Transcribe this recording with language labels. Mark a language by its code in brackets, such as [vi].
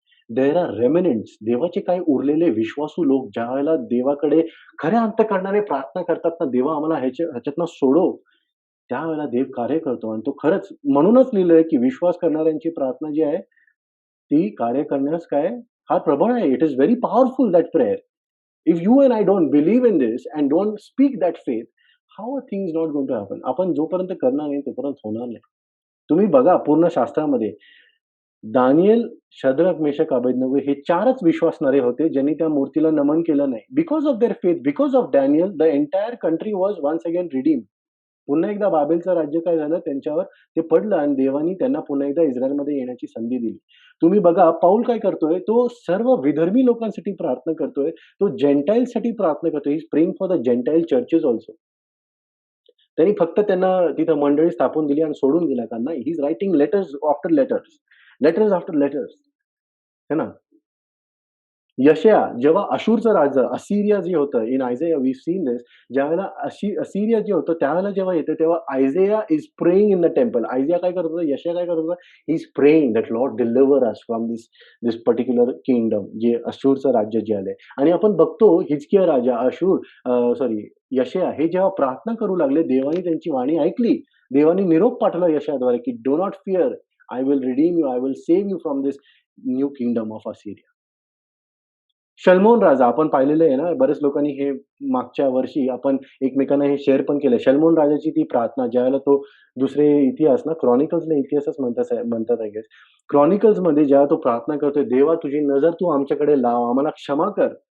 [en] There are remnants. [mr] देवाचे काही उरलेले विश्वासू लोक ज्यावेळेला देवाकडे खऱ्या अंतःकरणाने प्रार्थना करतात ना, "देवा आम्हाला ह्याच्यातनं सोडव." त्यावेळेला देव कार्य करतो आणि तो खरंच म्हणूनच लिहिलंय, की विश्वास करणाऱ्यांची प्रार्थना जी आहे, ती कार्य करण्यास काय फार प्रबळ आहे. [en] It is very powerful that prayer. If you and I don't believe in this and don't speak that faith, how are things not going to happen? [mr] आपण जोपर्यंत करणार नाही, तोपर्यंत होणार नाही. तुम्ही बघा पूर्ण शास्त्रामध्ये दानिएल, शद्रक, मेशक, अबेदनगो हे 4च विश्वासणारे होते, ज्यांनी त्या मूर्तीला नमन केलं नाही. [en] Because of their faith, because of Daniel, the entire country was once again redeemed. [mr] पुन्हा एकदा बाबेलचं राज्य काय झालं, त्यांच्यावर ते पडलं आणि देवानी त्यांना पुन्हा एकदा इस्रायलमध्ये येण्याची संधी दिली. तुम्ही बघा पौल काय करतोय, तो सर्व विधर्मी लोकांसाठी प्रार्थना करतोय. तो जेंटाइल्ससाठी प्रार्थना करतोय. [en] He is praying for the gentile churches also. [mr] त्यांनी फक्त त्यांना तिथं मंडळी स्थापन दिली आणि सोडून गेला का? नाही. [en] He is writing letters after letters. [mr] Letters after letters. है ना? यशया जेव्हा अशूरचं राज्य असिरिया जे होतं [en] In Isaiah we seen this. [mr] ज्यावेळेला असिरिया जे होतं त्यावेळेला जेव्हा येतं तेव्हा [en] Isaiah is praying in the temple. [mr] आयझाया काय करत होता? यशया काय करत होता? [en] he is praying that Lord deliver us from this this particular kingdom [mr] जे अशूरचं राज्य जे आलंय. आणि आपण बघतो हिजकिया राजा सॉरी यशया हे जेव्हा प्रार्थना करू लागले, देवाने त्यांची वाणी ऐकली. देवाने निरोप पाठवला यशयाद्वारे की [en] Do not fear. I will redeem you. I will save you from this new kingdom of Assyria. [mr] शल्मोन राजा आपण पाहिलेलं आहे ना, बऱ्याच लोकांनी हे मागच्या वर्षी आपण एकमेकांना हे शेअर पण केलं. शल्मोन राजाची ती प्रार्थना ज्यावेळेला तो दुसरे इतिहास ना, क्रॉनिकल्सला इतिहासच म्हणतात आय गेस. क्रॉनिकल्समध्ये जेव्हा तो प्रार्थना करतोय, "देवा तुझी नजर तू आमच्याकडे लाव, आम्हाला क्षमा कर."